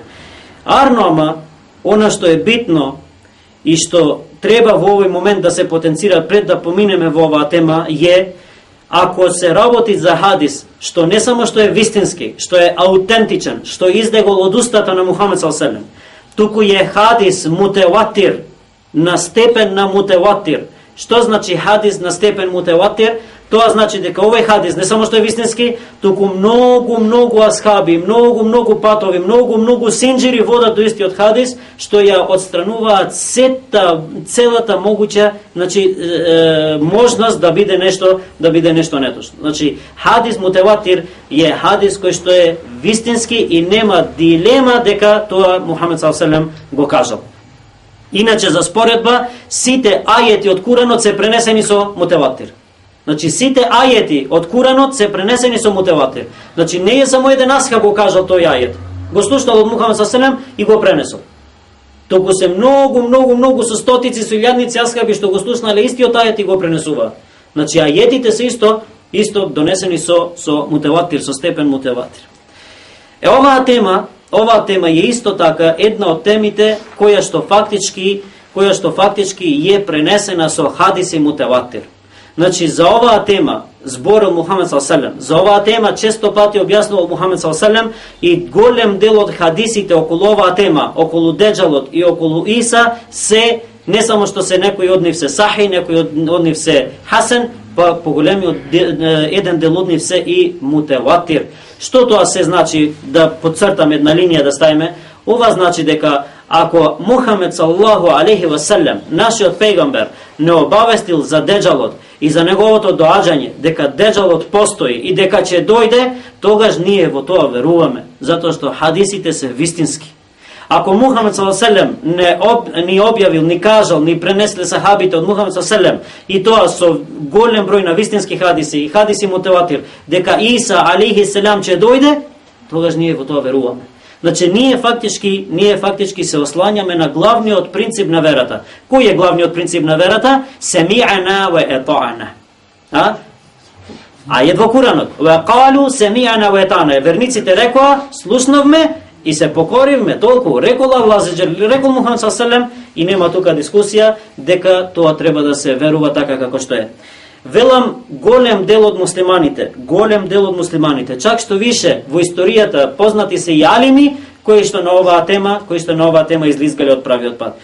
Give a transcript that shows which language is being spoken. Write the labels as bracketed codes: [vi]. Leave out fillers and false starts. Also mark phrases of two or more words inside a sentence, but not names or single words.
[mk] Арнома, она што е битно и што треба во овој момент да се потенцира пред да поминеме во оваа тема е, ако се работи за хадис што не само што е вистински, што е аутентичен, што издегол од устата на Мухамед [ar] صلى الله عليه وسلم, [mk] туку е хадис мутеватир, на степен на мутеватир. Што значи хадис на степен мутеватир? Тоа значи дека овој хадис не само што е вистински, туку многу асхаби, многу патови, многу синџири водат до истиот хадис, што ја отстрануваат целата могуќа, значи можност да биде нешто неточно. Значи хадис мутеватир е хадис кој што е вистински и нема дилема дека тоа Мухамед [ar] صلى الله عليه وسلم [mk] го кажал. Иначе за споредба, сите ајети од Куранот се пренесени со мутеватир. Значи сите ајети од Куранот се пренесени со мутеватир. Значи не е само еден асхаб го кажал тој ајет. Го слушнал од Мухамед [ar] صلى الله عليه وسلم [mk] и го пренесол. Току се многу со стотици, со илјадници асхаби што го слушнале истиот ајет и го пренесува. Значи ајетите се исто донесени со мутеватир, со степен мутеватир. Оваа тема е исто така една од темите која што фактички е пренесена со хадиси мутеватир. Значи за оваа тема зборил Мухамед [ar] صلى الله عليه وسلم. [mk] За оваа тема често пати објаснувал Мухамед [ar] صلى الله عليه وسلم [mk] и голем дел од хадисите околу оваа тема, околу Деџалот и околу Иса се не само што се некои од нив се сахи, некои од нив се хасен, па поголемиот еден дел од нив се и мутеватир. Што тоа се значи, да подцртам една линија да ставиме? Ова значи дека ако Мухамед [ar] صلى الله عليه وسلم, [mk] нашиот пејгамбер, не обавестил за Деџалот и за неговото доаѓање, дека Деџалот постои и дека ќе дојде, тогаш ние во тоа веруваме, затоа што хадисите се вистински. Ако Мухамед [ar] صلى الله عليه وسلم [mk] ни објавил, ни кажал, ни пренесле сахабите од Мухамед [ar] صلى الله عليه وسلم, [mk] и тоа со голем број на вистински хадиси и хадиси мутеватир, дека Иса [ar] عليه السلام [mk] ќе дојде, тогаш ние во тоа веруваме. Значи ние фактички се ослањаме на главниот принцип на верата. Кој е главниот принцип на верата? [ar] سمعنا وأطعنا. [mk] Ајет во Куранот. [ar] وقالوا سمعنا وأطعنا. [mk] Верниците рекоа, слушнавме и се покоривме. Толку рекол Аллах зеџел, рекол Мухамед [ar] صلى الله عليه وسلم, [mk] и нема тука дискусија дека тоа треба да се верува така како што е. Велам, голем дел од муслиманите, чак што више во историјата познати се и алими кои што на оваа тема излизгале од правиот пат.